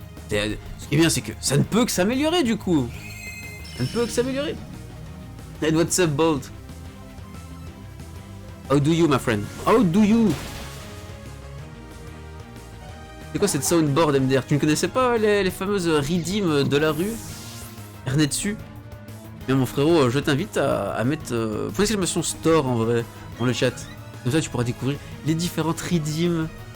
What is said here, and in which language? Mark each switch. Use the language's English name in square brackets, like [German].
[French] Ce qui est bien, c'est que ça ne peut que s'améliorer du coup. Ça ne peut que s'améliorer. [English] And what's up, Bolt? How do you, my friend? How do you? [French] C'est quoi cette soundboard MDR? Tu ne connaissais pas les fameuses redeem de la rue? Ernetsu? Mais mon frérot, je t'invite à mettre point d'exclamation store en vrai dans le chat. Comme ça tu pourras découvrir les différentes redeem.